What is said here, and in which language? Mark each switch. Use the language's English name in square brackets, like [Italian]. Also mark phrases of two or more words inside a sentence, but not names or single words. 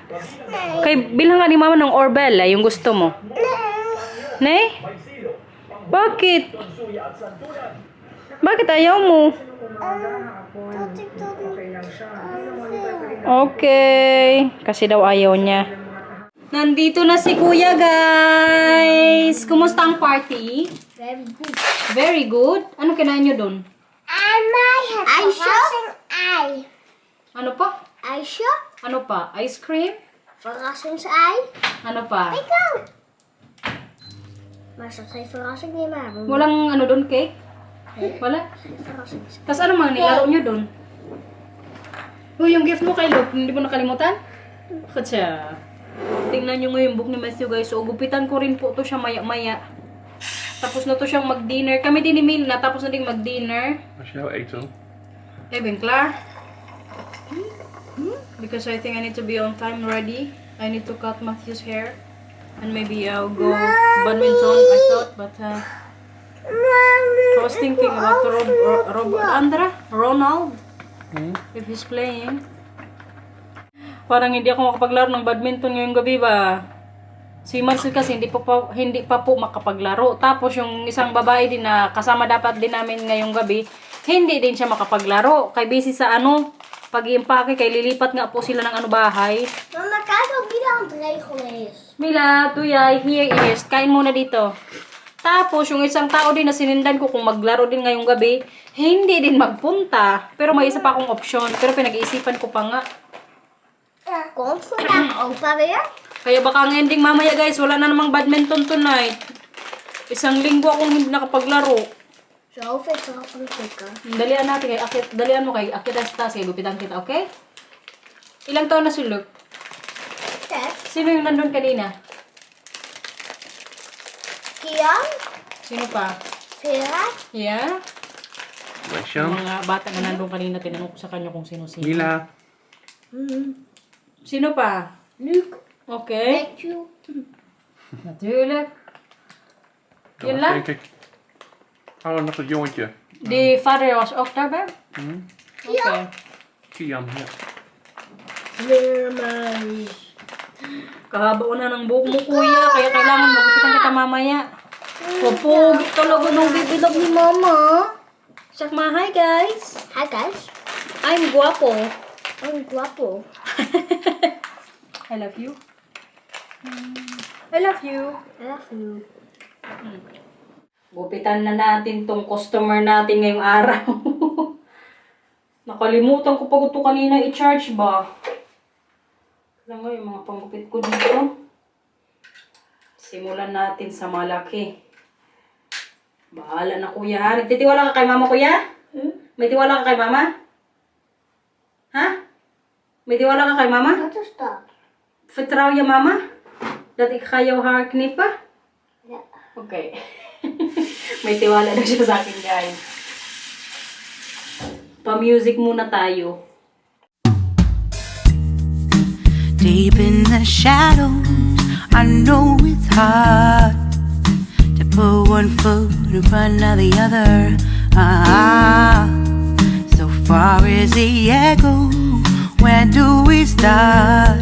[Filipino] Kay bilhan nga ni Mama ng Orbella, yung gusto mo. Nay? Bakit? Bakit ayaw mo? [English] Okay. [Filipino] Kasi daw ayaw niya. Nandito na si Kuya, guys. Kumusta ang party? [English] Very good. Very good. [Filipino] Ano kinain nyo doon? [English] And my head. [Dutch] Verrassing ei. [Filipino] Ano pa? [Dutch] IJsje. [Filipino] Ano pa? [English] Ice cream? [Dutch] Verrassingsei. [Filipino] Ano pa? Ikaw. [Dutch] Maar ze geen verrassing niet meer. [Filipino] Walang ano doon, cake? Wala? [Dutch] Verrassing. [Filipino] Tapos ano mga nilaro nyo doon? Uy, yung gift mo kay Luke, hindi mo nakalimutan? Bakit siya? Tingnan nyo nga yung book ni Matthew, guys. So, gupitan ko rin po to siya maya-maya. Tapos na to siyang mag-dinner. Kami din ni Mil na, tapos na din mag-dinner. [Dutch] Als je nou eten. Eh, ben klaar? [English] Because I think I need to be on time ready. I need to cut Matthew's hair. And maybe I'll go badminton, I thought. But I was thinking about Ronald. If he's playing. [Filipino] Parang hindi ako makapaglaro ng badminton ngayong gabi ba. Si Marcel kasi hindi pa po makapaglaro. Tapos yung isang babae din na kasama dapat din namin ngayong gabi, hindi din siya makapaglaro. Kay busy sa pag-iimpake, kay lilipat nga po sila ng bahay. Mama, [Dutch] kijk wat Mila aan het regelen is. [Filipino] Mila, Tuyay, [English] here is. [Filipino] Kain muna dito. Tapos, yung isang tao din na sinindan ko kung maglaro din ngayong gabi, hindi din magpunta. Pero may isa pa akong option. Pero pinag-iisipan ko pa nga. [Dutch] Komt vandaag opa weer? [Filipino] Kaya baka ang ending mamaya guys, wala na namang [English] badminton tonight. [Filipino] Isang linggo akong hindi nakapaglaro. [Dutch] Zo vind ik het wel van de kikker. [Filipino] Dalian natin kay akit, dalian mo kay akit sa taas, kay gupitan kita, okay? Ilang taon na si Luke? Ted, Sino yung nandun kanina? Kian, Sino pa? Vera, Yeah? [Dutch] Meisje. [Filipino] Yung mga bata na nandun kanina, tinanong ko sa kanya kung sino-sino. Mila. Sino pa? Luke, [English] Okay. Matthew. [Dutch] Natuurlijk. Dat Je was lacht. denk ik. Oh, nog dat jongetje. Die vader was ook daarbij? Hm? [English] Okay. [Dutch] Kian, ja. [English] Mermaid. [Filipino] Kahaba na ng buhok mo, kuya. Kaya kailangan magupitan kita mamaya. Popogi talaga ng bibilog ni mama. Sakma, [English] hi guys. Hi guys, I'm guwapo. I'm guapo. I love you. I love you. I love you. [Filipino] Gupitan na natin tong customer natin ngayong araw. Nakalimutan ko pag ito kanina i-charge ba? Alam mo yung mga panggupit ko dito. Simulan natin sa malaki. Bahala na kuya ha. Nagtitiwala ka kay mama kuya? May tiwala ka kay mama? Ha? May tiwala ka kay mama? [Dutch] Wat is dat? Vertrouw je mama? Dat ik ga jouw haar knippen? Ja. [English] Okay. [Filipino] May tiwala na siya sa akin, guys. Pa-music muna tayo. [English] Deep in the shadows, I know it's hard to put one foot in front of the other. So far as the echo, where do we start?